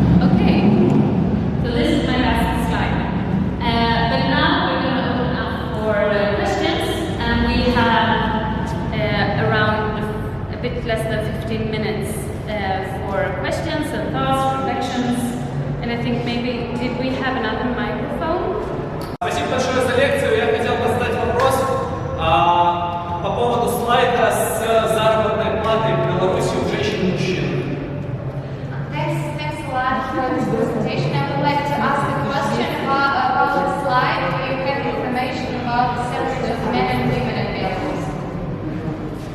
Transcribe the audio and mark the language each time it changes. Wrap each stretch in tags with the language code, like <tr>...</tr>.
<en>Okay, so this is my last slide. But now we're going to open up for questions, and we have around a bit less than 15 minutes for questions and thoughts, reflections. And I think maybe, did we have another microphone?</en> <ru>Спасибо большое за лекцию. Я хотел бы задать вопрос по поводу слайда с заработной платой в Беларуси у женщин и мужчин.</ru> <en>Thanks a lot for this presentation. I would like to ask a question about the slide where you have information about the salary of men and women in Belarus.</en>